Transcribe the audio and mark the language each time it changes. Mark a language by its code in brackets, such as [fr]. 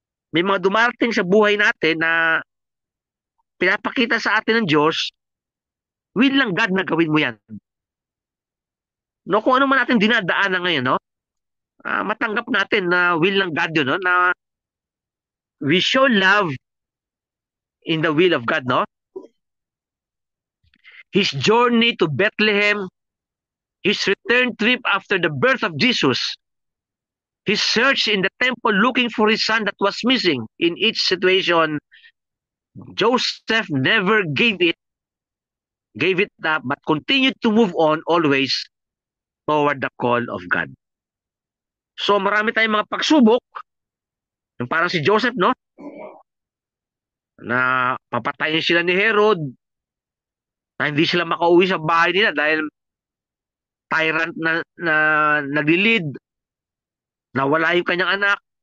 [tl] May mga dumarating sa buhay natin na pinapakita sa atin ng Diyos, will ng God na gawin mo yan. No, kung ano man natin dinadaanan ngayon, no? Matanggap natin na will ng God yun, no? [en] Na we show love in the will of God, no? His journey to Bethlehem, his return trip after the birth of Jesus, his search in the temple looking for his son that was missing. In each situation, Joseph never gave it up, but continued to move on always toward the call of God. [tl] So marami tayong mga pagsubok, yung parang si Joseph, no? Na papatayin sila ni Herod, na hindi sila makauwi sa bahay nila dahil tyrant na nagilid, nawala yung kanyang anak.